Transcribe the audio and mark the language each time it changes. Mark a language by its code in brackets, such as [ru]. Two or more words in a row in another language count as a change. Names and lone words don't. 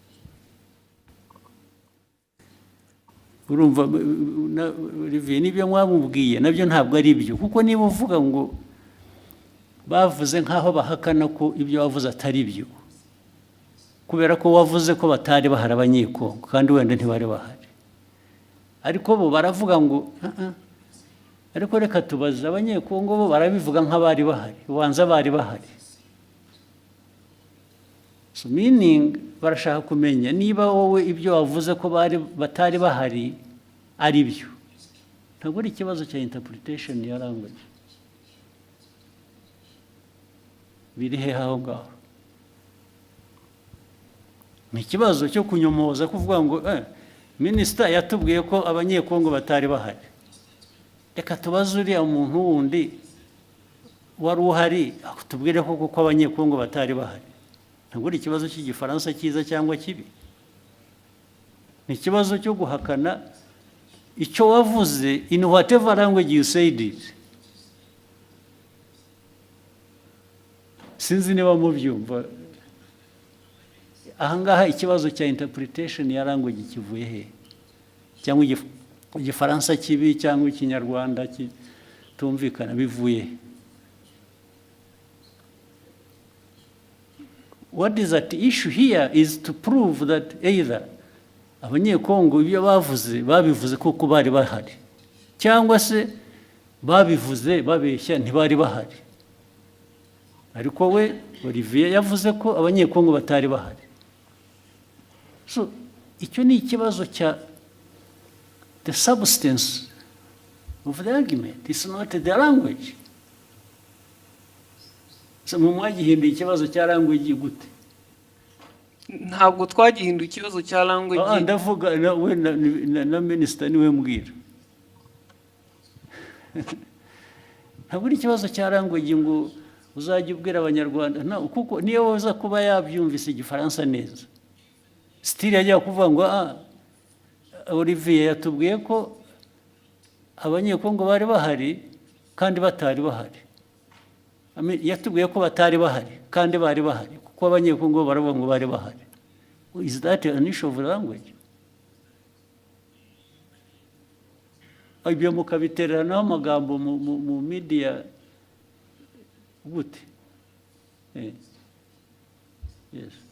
[rw] Urumva Olivier nibyo mwamubwiye nabyo ntabwo ari byo, kuko niba uvuga ngo bavuze nk'aho bahakana ko ibyo wavuze atari byo, kubera ko wavuze ko batari bahari abanyekongo kandi wenda ntibari bahari, ariko bo baravuga ngo ariko reka tubaze abanyekongo bo barabivuga nk'abari bahari, ubanza bari bahari. [en] So meaning [rw] barashaka kumenya niba wowe ibyo wavuze ko batari bahari ari byo. Ntabwo ari ikibazo cya interpretation ya language. Biri he aho ngaho? Ni ikibazo cyo kunyomoza kuvuga ngo minisita yatubwiye ko abanyekongo batari bahari, reka tubaze uriya muntu wundi wari uhari tubwire ko kuko abanyekongo batari bahari. Ntabwo ari ikibazo cy'igifaransa cyiza cyangwa kibi, ni ikibazo cyo guhakana icyo wavuze [en] in whatever language you said it. [rw] Sinzi niba mubyumva. Ahangaha ikibazo cya interpretation ya language kivuye he, cyangwa igifaransa kibi cyangwa ikinyarwanda kitumvikana bivuye he? [en] What is at issue here is to prove that either [rw] abanyekongo ibyo babivuze kuko bari bahari, cyangwa se babivuze babeshya ntibari bahari. Ariko we Olivier yavuze ko abanyekongo batari bahari. [en] So [rw] icyo ni ikibazo cya [en] the substance of the argument, it's not the language. [rw] So mwagihinduye ikibazo cya language gute? Ntabwo twagihinduye ikibazo cya language. Ndavuga we na minisita niwe mbwira. Ntabwo ari ikibazo cya language ngo uzajya ubwira abanyarwanda, kuko niyo waza kuba yabyumvise igifaransa neza, still yajya kuvuga ngo Olivier yatubwiye ko abanyekongo bari bahari kandi batari bahari. Yatubwiye ko batari bahari kandi bari bahari, kuko abanyekongo baravuga ngo bari bahari. [en] Is that an issue of language? [rw] Ibyo mukabiteranaho amagambo mu media gute? [en] Yes.